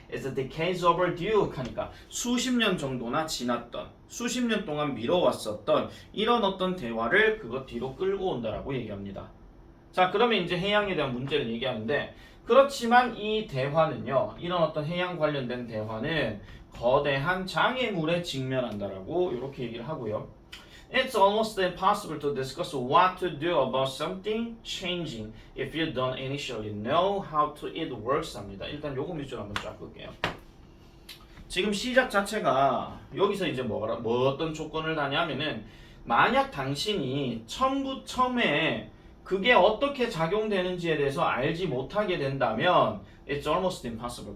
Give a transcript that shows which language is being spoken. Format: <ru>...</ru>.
<en>It's a decades overdue</en> <ko>하니까 수십 년 정도나 지났던 수십 년 동안 미뤄왔었던 이런 어떤 대화를 그것 뒤로 끌고 온다라고 얘기합니다. 자, 그러면 이제 해양에 대한 문제를 얘기하는데 그렇지만 이 대화는요. 이런 어떤 해양 관련된 대화는 거대한 장애물에 직면한다라고 이렇게 얘기를 하고요.</ko> <en>It's almost impossible to discuss what to do about something changing if you don't initially know how it works</en> <ko>합니다. 일단 요거 밑줄 한번 쫙 볼게요. 지금 시작 자체가 여기서 이제 뭐 어떤 조건을 다냐면은 만약 당신이 처음에 그게 어떻게 작용되는지에 대해서 알지 못하게 된다면</ko> <en>It's almost impossible.</en>